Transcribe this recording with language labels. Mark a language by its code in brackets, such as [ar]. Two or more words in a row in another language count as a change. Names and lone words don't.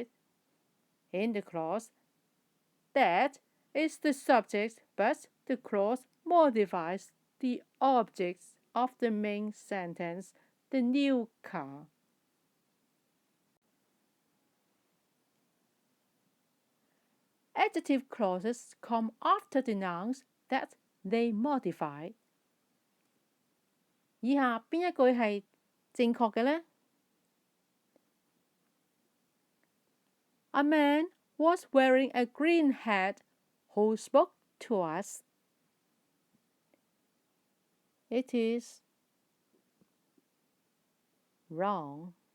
[en] In the clause, that is the subject, but the clause modifies the objects of the main sentence, the new car. Adjective clauses come after the nouns that they modify. [yue] 以下邊一句係正確嘅呢？ [en] A man was wearing a green hat who spoke to us. It is wrong.